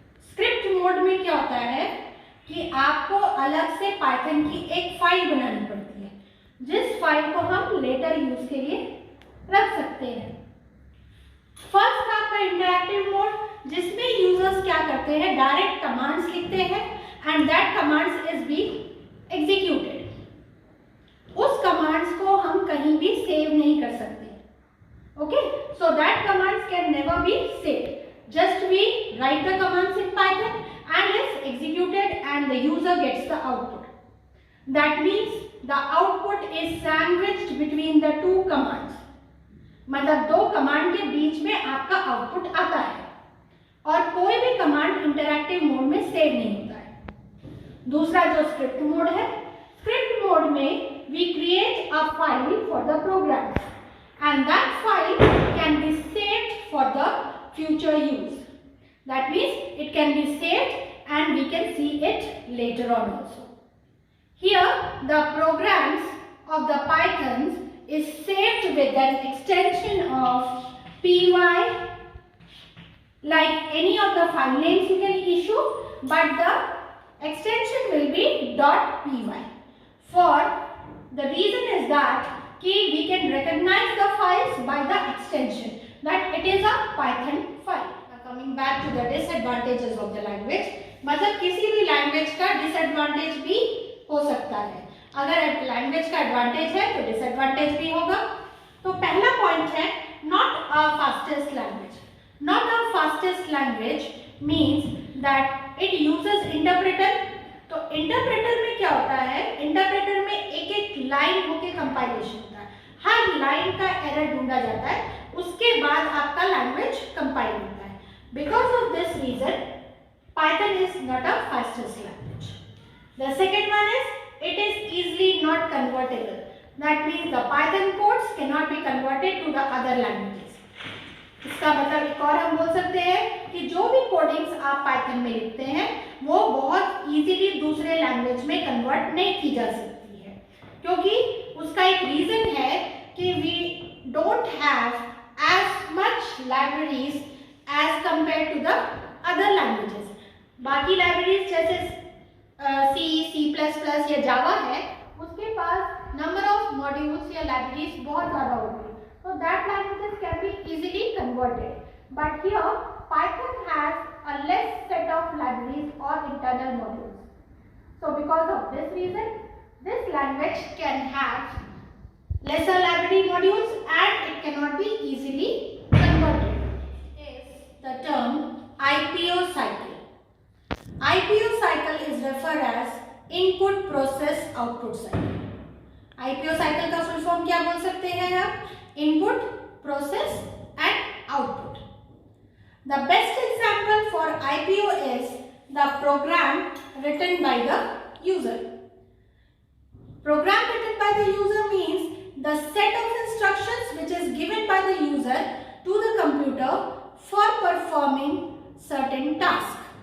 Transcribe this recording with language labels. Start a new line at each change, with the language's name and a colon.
Hindi: Script mode में क्या होता है कि आपको अलग से पाइथन की एक फाइल बनानी पड़ती है, जिस फाइल को हम लेटर यूज के लिए रख सकते हैं. फर्स्ट आपका इंटरैक्टिव मोड, जिसमें यूजर्स क्या करते हैं, डायरेक्ट कमांड्स लिखते हैं
English: And that commands is being executed.
Hindi: उस कमांड्स को हम कहीं भी सेव नहीं कर सकते.
English: Okay, so that commands can never be saved. Just we write the commands in Python and it's executed and the user gets the output. That means the output is sandwiched between the two commands.
Hindi: मतलब दो command के बीच में आपका output आता है और कोई भी कमांड इंटरैक्टिव मोड में सेव नहीं होता है। दूसरा जो स्क्रिप्ट मोड है, स्क्रिप्ट मोड में
English: We create a file for the program and that file can be saved for the future use. That means it can be saved and we can see it later on also. Here the programs of the Pythons is saved with an extension of py, like any of the file names you can issue, but the extension will be .py. For the reason is that we can recognize the files by the extension that it is a Python file. Now coming back to the disadvantages of the language,
Hindi: मतलब किसी भी language का disadvantage भी हो सकता है। अगर language का एडवांटेज है तो डिसएडवांटेज भी होगा। तो पहला पॉइंट है
English: Not a fastest language. Not a fastest language means that it uses interpreter.
Hindi: तो इंटरप्रेटर में क्या होता है, इंटरप्रेटर में एक एक लाइन होके कंपाइलेशन होता है, हर लाइन का एरर ढूंढा जाता है, उसके बाद आपका लैंग्वेज कंपाइल होता है।
English: Because of this reason Python is not a fastest language. The second one is it is easily not convertible. That means the Python codes cannot be converted to the other languages.
Hindi: इसका मतलब एक और हम बोल सकते हैं कि जो भी कोडिंग्स आप पाइथन में लिखते हैं वो बहुत इजीली दूसरे लैंग्वेज में कन्वर्ट नहीं की जा सकती है, क्योंकि उसका एक रीजन है कि
English: We don't have as much libraries as compare to the other languages.
Hindi: बाकी लाइब्रेरीज जैसे C++ या जावा है, उसके पास नंबर ऑफ मॉड्यूल्स या लाइब्रेरीज बहुत ज़्यादा होती है,
English: so that languages can be easily converted. But here Python has a less set of libraries or internal modules. So because of this reason, this language can have lesser library modules and it cannot be easily converted. Is the term IPO cycle. IPO cycle is referred as input process output cycle.
Hindi: IPO cycle का full form क्या बोल सकते हैं आप?
English: Input, process and output. The best example for IPO is the program written by the user. Program written by the user means the set of instructions which is given by the user to the computer for performing certain task.